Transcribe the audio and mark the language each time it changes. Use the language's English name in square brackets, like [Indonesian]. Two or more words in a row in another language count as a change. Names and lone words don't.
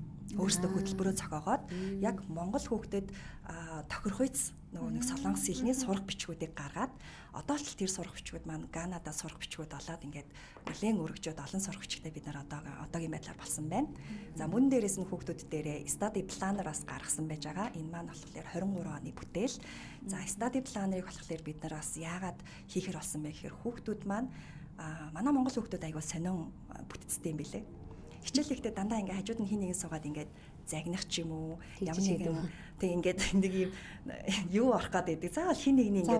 [Mongolian] Өөрсдөө хөтөлбөрөө зохиогоод яг монгол хүүхдэд тохирохуйц нөгөө нэг солонгос хэлний сурах бичгүүдийг гаргаад одоо л тэр сурах бичгүүд маань Канадад сурах бичгүүд болоод ингээд нэлээд өргөжөөд олон сурах бичгтэй бид нар одоогийн байдлаар болсон байна. За мөн дээрээс нь хүүхдүүд дээрээ [English] study planner [Mongolian] бас гаргасан байж байгаа. Энэ маань болохоор 23 оны бүтээл. За [English] study planner- [Mongolian] ыг болохоор бид нар бас яагаад хийхэр болсон бэ гэхээр хүүхдүүд маань манай монгол хүүхдүүд аягүй сонин бүтцтэй юм билээ. Хичээл ихтэй дандаа ингээ хажууд нь хин нэгэн суугаад ингээд загнах ч юм уу ямар нэгэн тэг ингээд нэг юм юу орох гэдэг. Заавал хин нэг нь ингээд